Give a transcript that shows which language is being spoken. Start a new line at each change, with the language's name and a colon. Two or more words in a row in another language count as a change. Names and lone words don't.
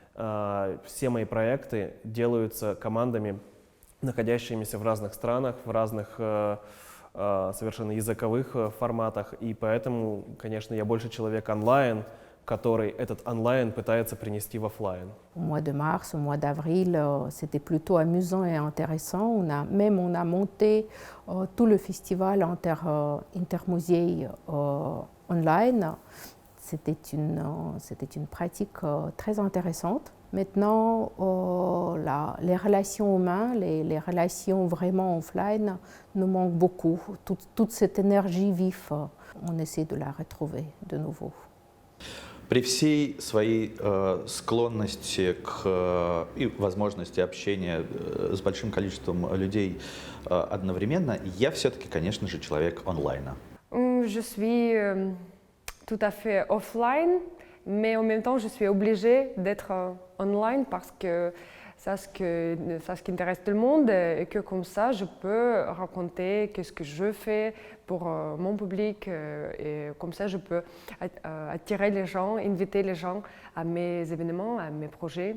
Russian: Все мои проекты делаются командами, находящимися в разных странах, в разных совершенно языковых форматах, и поэтому, конечно, я больше человек онлайн, который этот онлайн пытается принести в офлайн.
French: Au mois de mars, au mois d'avril, c'était plutôt amusant et intéressant. On a monté tout le festival Intermusée online. C'était une pratique très intéressante. Maintenant, les relations humaines, les relations vraiment offline nous manquent beaucoup. Toute cette énergie vive, on essaie de la retrouver de nouveau.
Russian: При всей своей склонности и возможности общения с большим количеством людей одновременно, я все-таки, конечно же, человек онлайна.
French: Je suis tout à fait offline, mais en même temps, je suis obligée d'être online parce que c'est ce qui intéresse tout le monde et que comme ça, je peux raconter ce que je fais pour mon public et comme ça, je peux attirer les gens, inviter les gens à mes événements, à mes projets.